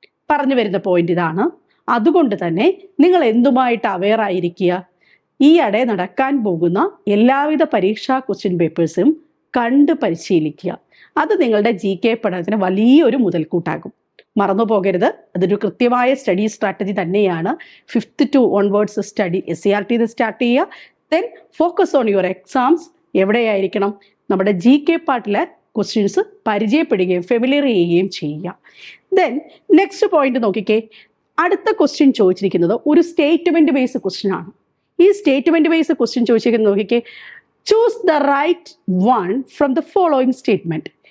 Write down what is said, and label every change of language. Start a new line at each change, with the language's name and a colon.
Malayalam: പറഞ്ഞു വരുന്ന പോയിന്റ് ഇതാണ്. അതുകൊണ്ട് തന്നെ നിങ്ങൾ എന്തുമായിട്ട് അവെയർ ആയിരിക്കുക, ഈയിടെ നടക്കാൻ പോകുന്ന എല്ലാവിധ പരീക്ഷാ ക്വസ്റ്റ്യൻ പേപ്പേഴ്സും കണ്ട് പരിശീലിക്കുക. അത് നിങ്ങളുടെ GK പഠനത്തിന് വലിയൊരു മുതൽക്കൂട്ടാകും. മറന്നു പോകരുത്, അതൊരു കൃത്യമായ സ്റ്റഡി സ്ട്രാറ്റജി തന്നെയാണ്.
English: 5th to onwards
Malayalam: study SCRT start ചെയ്യുക.
English: Then focus on your exams.
Malayalam: എവിടെയായിരിക്കണം? നമ്മുടെ GK പാർട്ടിലെ ക്വസ്റ്റ്യൻസ് പരിചയപ്പെടുകയും ഫെമിലിയർ ചെയ്യുകയും ചെയ്യുക.
English: then next point
Malayalam: നോക്കിക്കേ. അടുത്ത ക്വസ്റ്റ്യൻ ചോദിച്ചിരിക്കുന്നത് ഒരു സ്റ്റേറ്റ്മെന്റ് ബേസ്ഡ് ക്വസ്റ്റ്യൻ ആണ്. ഈ സ്റ്റേറ്റ്മെന്റ് ബേസ്ഡ് ക്വസ്റ്റ്യൻ ചോദിച്ചിരിക്കുന്നത് നോക്കിക്കേ.
English: Choose the right one from the following statement.